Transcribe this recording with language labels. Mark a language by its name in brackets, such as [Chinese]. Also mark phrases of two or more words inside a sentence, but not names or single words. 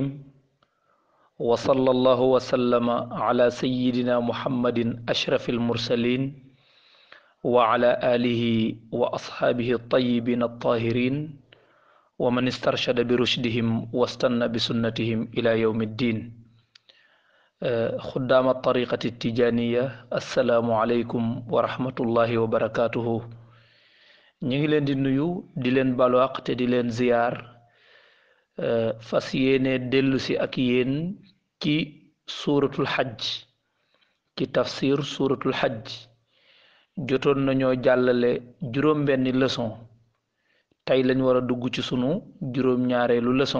[Arabic] وصلى الله وسلم على سيدنا محمد أشرف المرسلين وعلى آله وأصحابه الطيبين الطاهرين ومن استرشد برشدهم واستنى بسنتهم إلى يوم الدين. خدام الطريقة التجانية، السلام عليكم ورحمة الله وبركاته. [Wolof] ñi ngi leen di nuyu di leen balu àq te di leen ziyaar, fas yéene dellu si ak yéen ci suuratul xajj, ci tafsir suuratul xajj. jotoon nañoo jàllale juróom-benni leçon, tey lañ war a dugg ci sunu juróom-ñaareelu leçon.